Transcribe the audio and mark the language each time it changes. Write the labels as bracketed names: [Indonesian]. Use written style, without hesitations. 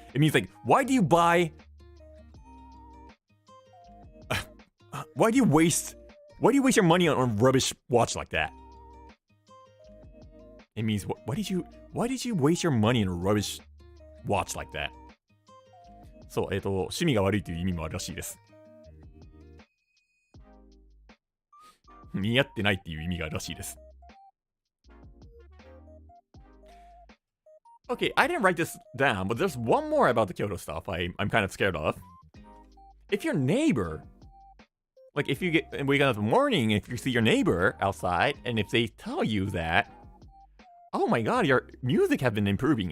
[English] It means like, why do you buy? Why do you waste your money on a rubbish watch like that? It means why did you waste your money on a rubbish watch like that? [Japanese] そう、趣味が悪いという意味もあるらしいです。似合ってないっていう意味があるらしいです。 [English] Okay, I didn't write this down, but there's one more about the Kyoto stuff I'm kind of scared of. If your neighbor, like if you wake up in the morning, if you see your neighbor outside, and if they tell you that, oh my god, your music has been improving.